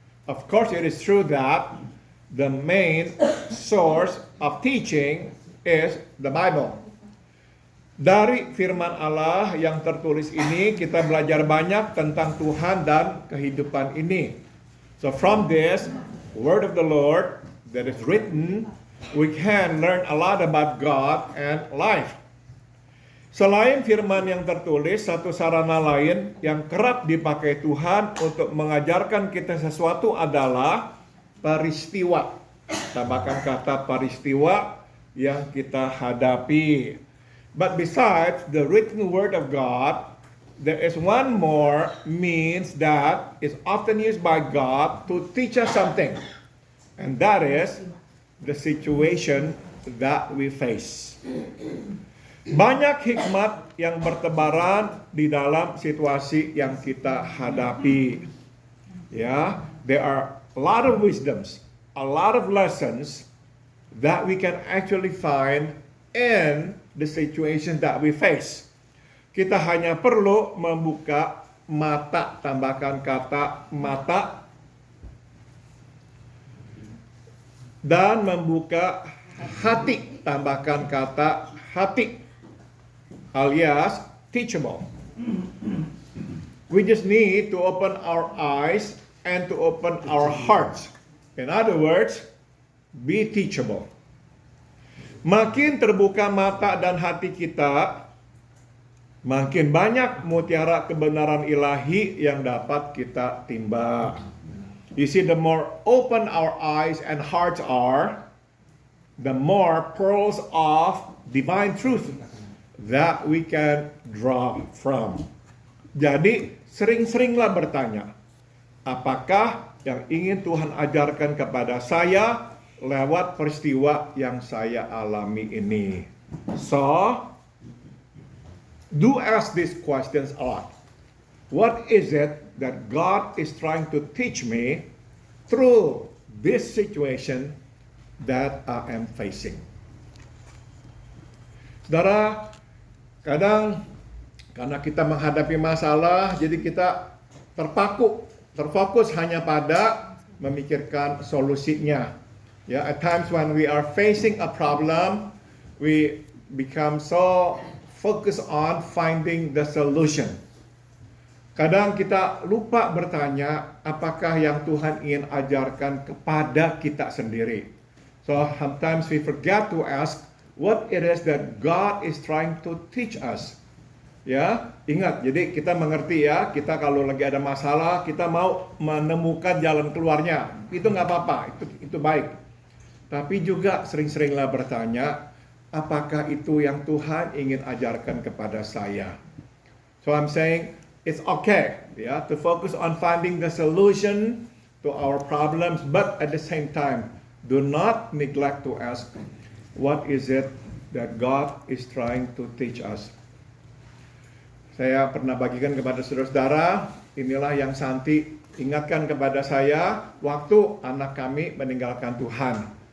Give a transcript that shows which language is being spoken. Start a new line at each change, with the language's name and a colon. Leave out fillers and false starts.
English: Of course, it is true that the main source of teaching is the Bible.
Indonesian: Dari firman Allah yang tertulis ini kita belajar banyak tentang Tuhan dan kehidupan ini.
English: So from this word of the Lord that is written, we can learn a lot about God and life.
Indonesian: Selain firman yang tertulis, satu sarana lain yang kerap dipakai Tuhan untuk mengajarkan kita sesuatu adalah peristiwa. Tambahkan kata peristiwa yang kita hadapi.
English: But besides the written word of God, there is one more means that is often used by God to teach us something. And that is the situation that we face.
Indonesian: Banyak hikmat yang bertebaran di dalam situasi yang kita hadapi.
English: Ya, there are a lot of wisdoms, a lot of lessons that we can actually find in the situation that we face.
Indonesian: Kita hanya perlu membuka mata, tambahkan kata mata, dan membuka hati, tambahkan kata hati, alias teachable.
English: We just need to open our eyes and to open our hearts. In other words, be teachable.
Indonesian: Makin terbuka mata dan hati kita, makin banyak mutiara kebenaran ilahi yang dapat kita timba.
English: You see, the more open our eyes and hearts are, the more pearls of divine truth that we can draw from.
Indonesian: Jadi, sering-seringlah bertanya, apakah yang ingin Tuhan ajarkan kepada saya lewat peristiwa yang saya alami ini?
English: So, do ask these questions a lot. What is it that God is trying to teach me through this situation that I am facing?
Indonesian: Saudara, kadang karena kita menghadapi masalah, jadi kita terfokus hanya pada memikirkan solusinya.
English: Yeah, at times when we are facing a problem, we become so focused on finding the solution.
Indonesian: Kadang kita lupa bertanya, apakah yang Tuhan ingin ajarkan kepada kita sendiri.
English: So sometimes we forget to ask what it is that God is trying to teach us.
Indonesian: Ya, ingat, jadi kita mengerti ya, kita kalau lagi ada masalah, kita mau menemukan jalan keluarnya. Itu nggak apa-apa, itu baik. Tapi juga sering-seringlah bertanya, apakah itu yang Tuhan ingin ajarkan kepada saya?
English: So I'm saying, it's okay, yeah, to focus on finding the solution to our problems, but at the same time, do not neglect to ask, what is it that God is trying to teach us?
Indonesian: Saya pernah bagikan kepada saudara-saudara, inilah yang Santi ingatkan kepada saya waktu anak kami meninggalkan Tuhan.